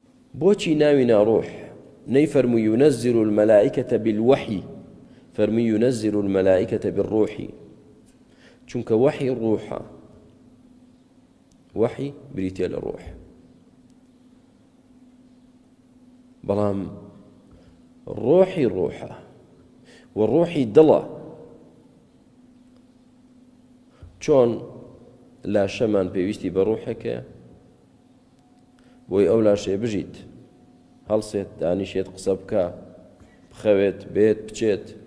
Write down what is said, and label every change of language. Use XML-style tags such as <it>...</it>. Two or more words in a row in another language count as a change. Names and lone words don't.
<ckb>بۆچی ناوینا ڕوح نەیفەرمووی</ckb> <ar>ينزل الملائكة بالوحي</ar> <ckb>فەرمی</ckb> <ar>ينزل الملائكة بالروح</ar> <ckb>چونکە وحی ڕوحە وحی بریتێ لە ڕوح بەڵام ڕۆحی ڕوحە و ڕۆحی دڵە چۆن لاشەمان پێویستی بە ڕوحەکە بۆی ئەو لاشەیە بژیت هەڵسێت دانیشێت قسە بکە بخەوێت بێت بچێت</ckb>